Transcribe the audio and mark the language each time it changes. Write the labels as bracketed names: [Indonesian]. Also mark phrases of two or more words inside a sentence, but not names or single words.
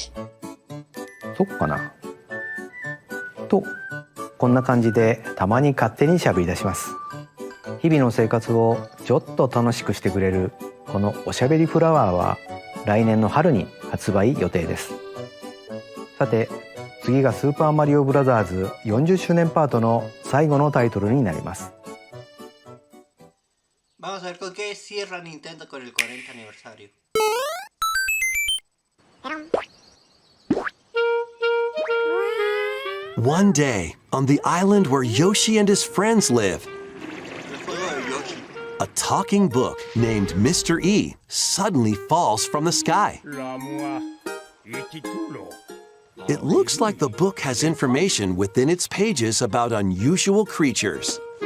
[Japanese] そっかなと、こんな感じでたまに勝手にしゃべり出します。日々の生活をちょっと楽しくしてくれるこのおしゃべりフラワーは来年の春に発売予定です。さて、次がスーパーマリオブラザーズ40周年パートの最後のタイトルになります。 [Spanish] Vamos a ver con qué cierra Nintendo con el 40 aniversario. [English] One day, on the island where Yoshi and his friends live, a talking book named Mr. E suddenly falls from the sky. It looks like the book has information within its pages about unusual creatures.